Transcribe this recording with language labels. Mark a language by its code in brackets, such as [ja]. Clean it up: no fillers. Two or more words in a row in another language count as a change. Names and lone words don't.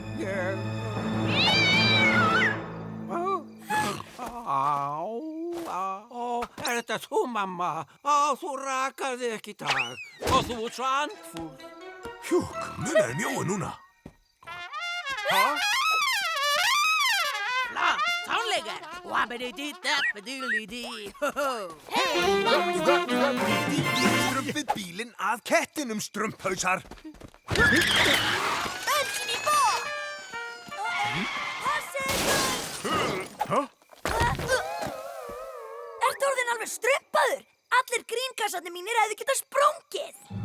[is] Er þetta þú, mamma? Þú rakaði ekki í dag. Og þú ert svo andfúl. Hjúk, munaði mjóu núna. Tónleikar. Wabba-dee-dee-dap-a-doodly-dee. Strumpið bílinn að kettinum, strumphausar. Bensin í bók. Ertu orðinn alveg strumpaður? Allir grínkassarnir mínir hefðu getað sprungið.